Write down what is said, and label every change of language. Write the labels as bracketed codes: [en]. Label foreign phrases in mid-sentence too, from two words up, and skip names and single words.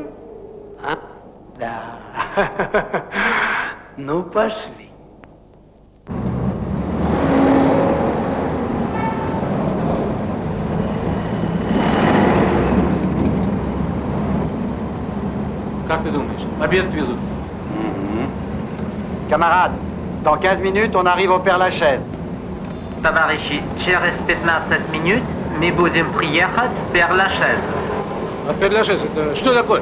[ru] А? Да. Ну, пошли. Как ты думаешь, обед свезут? [fr] Camarades, dans 15 minutes, on arrive au Père-Lachaise. [ru] Товарищи, через 15 минут мы будем приехать в Пер-Лашез. А Пер-Лашез это что такое?